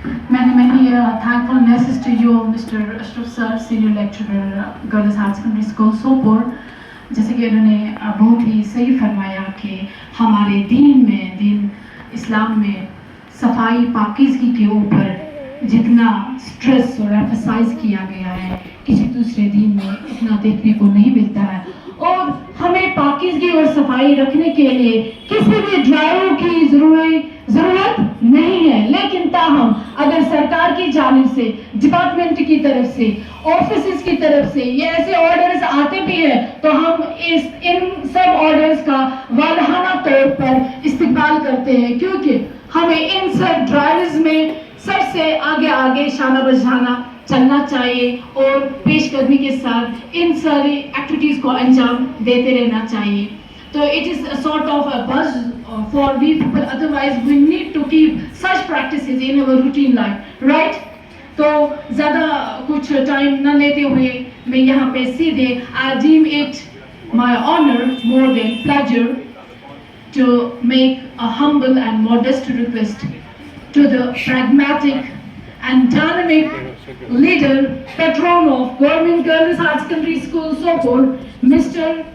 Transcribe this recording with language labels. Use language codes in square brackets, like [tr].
[en] Many thankfulnesses to you, Mr. Ashraf Sir, Senior Lecturer, Girls High Secondary School, Sopor। [hi] जैसे कि उन्होंने बहुत ही सही फरमाया कि हमारे दीन इस्लाम में सफाई पाकीज़गी के ऊपर जितना स्ट्रेस और एम्फसाइज किया गया है, किसी दूसरे दीन में इतना देखने को नहीं मिलता है। और हमें पाकीज़गी और सफाई रखने के लिए किसी भी ड्राइवर की ज़रूरत नहीं है, लेकिन ताहम अगर सरकार की जानिब से, डिपार्टमेंट की तरफ से, ऑफिसेस की तरफ से ये ऐसे ऑर्डर्स आते भी हैं तो हम इन सब ऑर्डर्स का वालहाना तौर पर इस्तेमाल करते हैं, क्योंकि हमें इन सब ड्राइव्स में सबसे आगे शाना बजाना चलना चाहिए और पेशकदमी के साथ इन सारी एक्टिविटीज़ को अंजाम देते रहना चाहिए। [en] तो it is a sort of a buzz for we people, otherwise we need to keep such practices in our routine life, right. [hi] तो ज़्यादा कुछ टाइम न लेते हुए मैं यहाँ पे सीधे [en] I deem it my honour more than pleasure to make a humble and modest request to the pragmatic and dynamic leader, patron of Government Girls High Secondary School, Sopor, Mr.